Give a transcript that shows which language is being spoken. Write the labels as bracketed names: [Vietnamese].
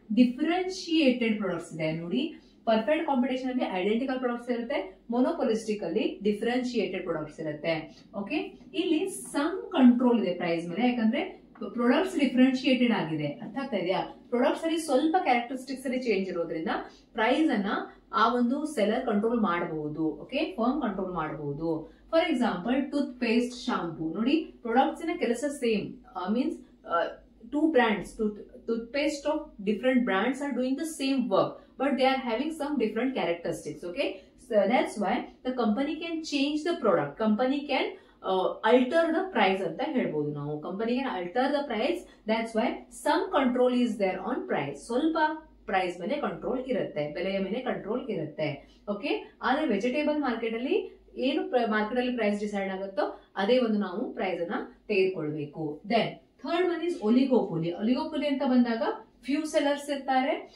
[Kannada] Differentiated products ಇದೆ ನೋಡಿ. Perfect competition ಅಲ್ಲಿ ಐಡೆಂಟಿಕಲ್ ಪ್ರಾಡಕ್ಟ್ಸ್ ಇರುತ್ತೆ, ಮೊನೋಪೊಲಿಸ್ಟಿಕ್ ಅಲ್ಲಿ ಡಿಫರೆನ್ಶಿಯೇಟೆಡ್ ಪ್ರಾಡಕ್ಟ್ಸ್ ಇರುತ್ತೆ. ಓಕೆ, ಇಲ್ಲಿ ಸಮ್ ಕಂಟ್ರೋಲ್ ಇದೆ ಪ್ರೈಸ್ ಮೇಲೆ, ಯಾಕಂದ್ರೆ ಪ್ರಾಡಕ್ಟ್ಸ್ ಡಿಫರೆನ್ಶಿಯೇಟೆಡ್ ಆಗಿದೆ. ಅರ್ಥ ಆಗ್ತಾ ಇದೆಯಾ? ಪ್ರಾಡಕ್ಟ್ಸ್ ಅಲ್ಲಿ ಸ್ವಲ್ಪ ಕ್ಯಾರೆಕ್ಟರಿಸ್ಟಿಕ್ಸ್ ಅಲ್ಲಿ ಚೇಂಜ್ ಇರೋದ್ರಿಂದ ಪ್ರೈಸ್ ಅನ್ನ ಆ ಒಂದು ಸೆಲ್ಲರ್ ಕಂಟ್ರೋಲ್ ಮಾಡಬಹುದು. ಓಕೆ, ಫರ್ಮ್ ಕಂಟ್ರೋಲ್ ಮಾಡಬಹುದು. For example tooth paste, shampoo ನೋಡಿ, ಪ್ರಾಡಕ್ಟ್ಸ್ ನ ಕೆಲಸ same, [English] Means two brands, toothpaste of different brands are doing the same work, but they are having some different characteristics. Okay, so that's why the company can change the product, company can alter the price [Kannada] anta helbodu ನಾವು. [English] company can alter the price, that's why some control is there on price. [Kannada] ಸ್ವಲ್ಪ price ಮೇಲೆ control ಇರುತ್ತೆ, ಬೆಲೆಯ ಮೇಲೆ control ಇರುತ್ತೆ. Okay, ಆದ್ರೆ vegetable market ಅಲ್ಲಿ ಏನು ಮಾರ್ಕೆಟ್ ಅಲ್ಲಿ ಪ್ರೈಸ್ ಡಿಸೈಡ್ ಆಗುತ್ತೋ ಅದೇ ಒಂದು ನಾವು ಪ್ರೈಸ್ ಅನ್ನ ತೆಗೆದುಕೊಳ್ಬೇಕು. [English] Then third one is oligopoly. [Kannada] ಒಲಿಗೋಪೋಲಿ ಅಂತ ಬಂದಾಗ ಫ್ಯೂ ಸೆಲ್ಲರ್ಸ್ ಇರ್ತಾರೆ.